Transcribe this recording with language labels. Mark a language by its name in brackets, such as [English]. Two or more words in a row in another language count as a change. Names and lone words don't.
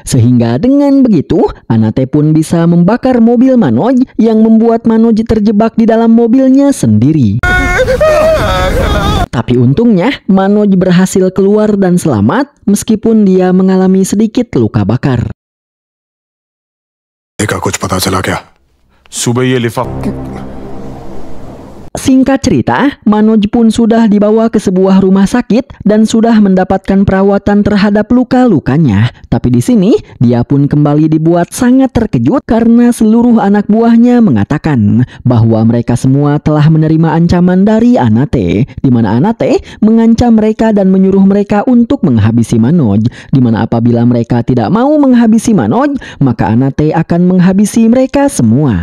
[Indonesian] Sehingga dengan begitu, Anate pun bisa membakar mobil Manoj yang membuat Manoj terjebak di dalam mobilnya sendiri. Tapi untungnya, Manoj berhasil keluar dan selamat meskipun dia mengalami sedikit luka bakar. [Hindi] का कुछ पता चला क्या? सुबह ये लिफाफा [Indonesian] Singkat cerita, Manoj pun sudah dibawa ke sebuah rumah sakit dan sudah mendapatkan perawatan terhadap luka-lukanya. Tapi di sini, dia pun kembali dibuat sangat terkejut karena seluruh anak buahnya mengatakan bahwa mereka semua telah menerima ancaman dari Anate, di mana Anate mengancam mereka dan menyuruh mereka untuk menghabisi Manoj, di mana apabila mereka tidak mau menghabisi Manoj, maka Anate akan menghabisi mereka semua.